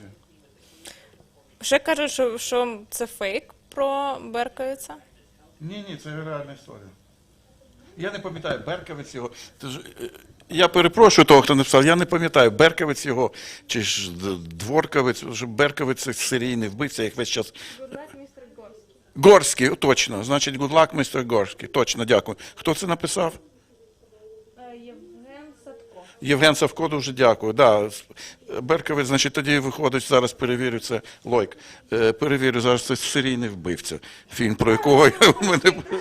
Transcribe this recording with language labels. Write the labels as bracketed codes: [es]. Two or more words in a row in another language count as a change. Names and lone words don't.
[uk] Ще кажуть, що це фейк про Берковиця. Ні, це реальна історія. Я не пам'ятаю, Берковець його. Я перепрошую того, хто написав, я не пам'ятаю, Берковець його, чи ж Дворковець, Берковець це серійний вбивця, як весь час. [en] Good luck, [uk] містер Горський. Горський, точно, значить, [en] good luck, [uk] містер Горський, точно, дякую. Хто це написав? Євген Садко. Євген Савко, дуже дякую. Да. Берковець, значить, тоді виходить, зараз перевірю, це Лойк. Перевірю, зараз це серійний вбивця. Фільм, про якого я в мене...